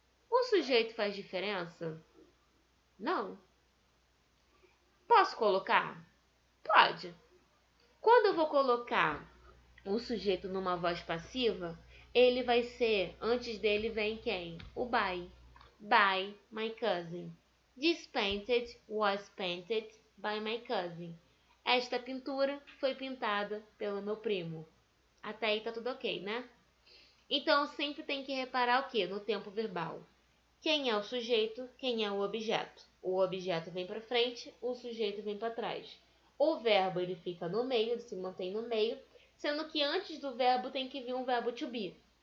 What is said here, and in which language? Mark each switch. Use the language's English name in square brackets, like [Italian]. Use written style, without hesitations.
[Portuguese] O sujeito faz diferença? Não. Posso colocar? Pode. Quando eu vou colocar o sujeito numa voz passiva, ele vai ser, antes dele vem quem? [English] O by. By my cousin. This painted was painted by my cousin. [Portuguese] Esta pintura foi pintada pelo meu primo. Até aí tá tudo ok, né? Então, sempre tem que reparar o quê? No tempo verbal. Quem é o sujeito, quem é o objeto. O objeto vem para frente, o sujeito vem para trás. O verbo ele fica no meio, ele se mantém no meio, sendo que antes do verbo tem que vir um verbo to be.